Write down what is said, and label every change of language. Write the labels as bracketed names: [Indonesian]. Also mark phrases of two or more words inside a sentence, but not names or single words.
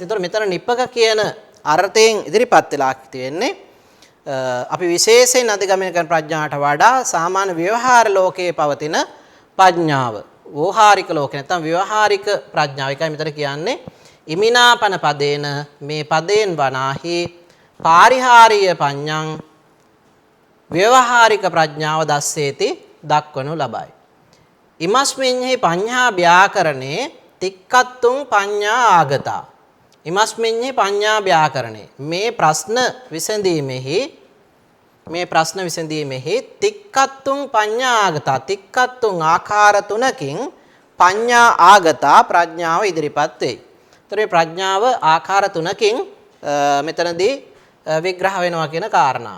[Sinhala] ඒතර මෙතන නිපක කියන අර්ථයෙන් ඉදිරිපත් වෙලා තියෙන්නේ අපි විශේෂයෙන් අධිගමනය කරන ප්‍රඥාවට වඩා සාමාන්‍ය ව්‍යවහාර ලෝකයේ පවතින ප්‍රඥාව. වෝහාරික ලෝකේ නැත්නම් ව්‍යවහාරික ප්‍රඥාව. ඒකයි මෙතන කියන්නේ [Pali] ඉමිනාපන පදේන [Sinhala] මේ පදයෙන් වනාහි [Pali] පාරිහාරීය පඤ්ඤං [Sinhala] ව්‍යවහාරික ප්‍රඥාව දස්සේති දක්වනු ලබයි. [Pali] ඉමස්මින්හි පඤ්ඤා ව්‍යාකරණේ තික්කත්තුං පඤ්ඤා ආගතා. ඉමස්මින්හි පඤ්ඤා ව්‍යාකරණේ [Sinhala] මේ ප්‍රශ්න විසඳීමෙහි [Pali] තික්කත්තුං පඤ්ඤා ආගතා. [Sinhala] තික්කත්තුං ආකාර තුනකින් [Pali] පඤ්ඤා ආගතා [Sinhala] ප්‍රඥාව ඉදිරිපත් වෙයි. ඒතර ප්‍රඥාව ආකාර තුනකින් මෙතනදී විග්‍රහ වෙනවා කියන කාරණාව.